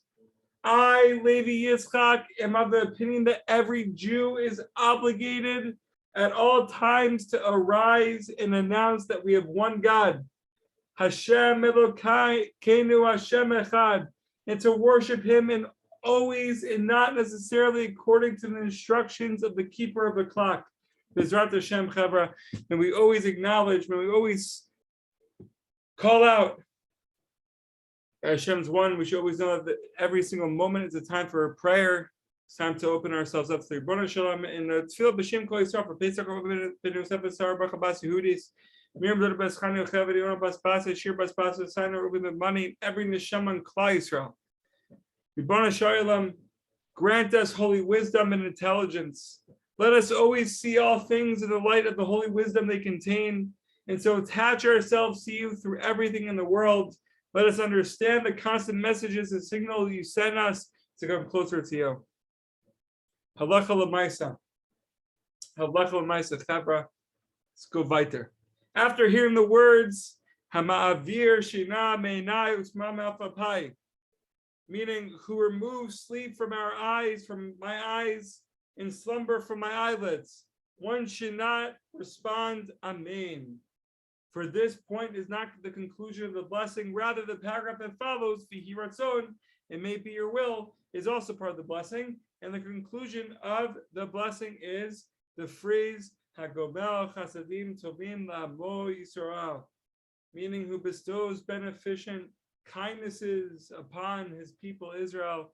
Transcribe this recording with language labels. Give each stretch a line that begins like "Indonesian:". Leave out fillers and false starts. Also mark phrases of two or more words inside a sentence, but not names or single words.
English: I, Levi Yitzchak, am of the opinion that every Jew is obligated at all times to arise and announce that we have one God,
Hebrew: השם אלוקינו השם אחד,
English: and to worship Him in always and not necessarily according to the instructions of the keeper of the clock.
Hebrew: בעזרת השם חברה,
English: and we always acknowledge, and we always call out Hashem's one. We should always know that every single moment is a time for a prayer. It's time to open ourselves up to the
Hebrew: רבונו שלום
English: in the
Hebrew: תפילה בשם כל ישראל
English: for Pesach Ben Yosef Esar Baruch Abbas Yehudis Miriam Dor Bas Chani Yocheved Yonah Bas Basa Shir Bas Basa Sainer Ruben the money every neshama in
Hebrew: כלל ישראל. רבונו שלום,
English: grant us holy wisdom and intelligence. Let us always see all things in the light of the holy wisdom they contain, and so attach ourselves to you through everything in the world. Let us understand the constant messages and signals you send us to come closer to you.
Hebrew: הלכה למעשה. הלכה למעשה, חברה.
English: Let's go weiter. After hearing the words,
Hebrew: המעביר שינה מעיני ותנומה מעפעפי,
English: meaning who removes sleep from our eyes, from my eyes, and slumber from my eyelids, one should not respond amen. For this point is not the conclusion of the blessing, rather the paragraph that follows,
Hebrew: ויהי רצון,
English: it may be your will, is also part of the blessing, and the conclusion of the blessing is the phrase
Hebrew: הגומל חסדים טובים לעמו ישראל,
English: meaning who bestows beneficent kindnesses upon his people Israel.